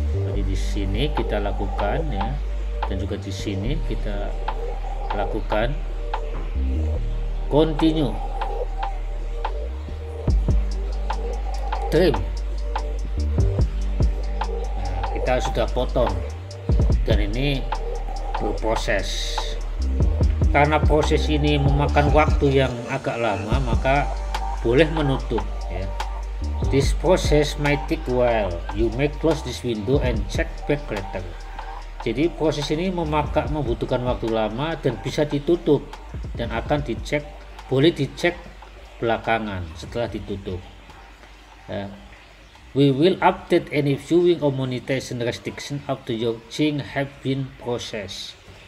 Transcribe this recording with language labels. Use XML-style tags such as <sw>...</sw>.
<id>Jadi di sini kita lakukan ya, dan juga di sini kita lakukan continue trim. Nah, kita sudah potong dan ini berproses. Karena proses ini memakan waktu yang agak lama, maka boleh menutup ya.</id> <en>This process might take a while. You may close this window and check back later.</en> <id>Jadi proses ini membutuhkan waktu lama dan bisa ditutup dan akan boleh dicek belakangan setelah ditutup ya.</id> <en>We will update any viewing or monetization restriction after your change have been processed.</en>